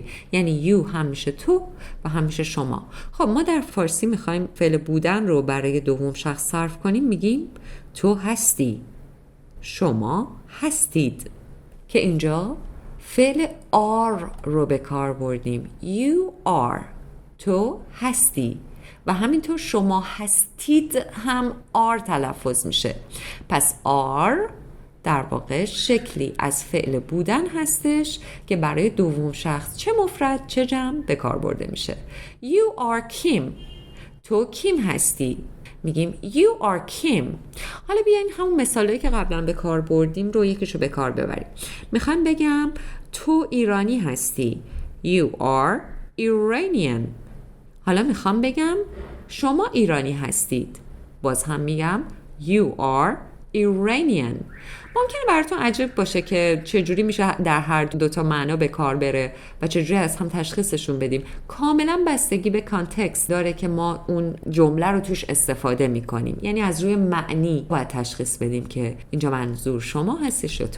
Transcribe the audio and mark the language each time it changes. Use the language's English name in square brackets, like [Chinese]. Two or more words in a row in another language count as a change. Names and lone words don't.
[Persian] یعنی you هم میشه تو و هم میشه شما. خب ما در فارسی میخوایم فعل بودن رو برای دوم شخص صرف کنیم. میگیم تو هستی، شما هستید، که اینجا فعل are رو به کار بردیم. [English] You are، [Persian] تو هستی، و همینطور شما هستید هم are تلفظ میشه. پس are در واقع شکلی از فعل بودن هستش که برای دوم شخص چه مفرد چه جمع به کار برده میشه. [English] You are Kim، [Persian] تو کیم هستی. [English] میگیم you are Kim. [Persian] حالا بیاین همون مثالایی که قبلا به کار بردیم رو یکیشو به کار ببریم. میخوام بگم تو ایرانی هستی. [English] You are Iranian. [Persian] حالا میخوام بگم شما ایرانی هستید. باز هم میگم [English] you are Iranian. [Persian] ممکنه براتون عجیب باشه که چجوری میشه در هر دو تا معنا به کار بره و چجوری از هم تشخیصشون بدیم. کاملا بستگی به کانتکست داره که ما اون جمله رو توش استفاده میکنیم. یعنی از روی معنی باید تشخیص بدیم که اینجا منظور شما هستش یا تو.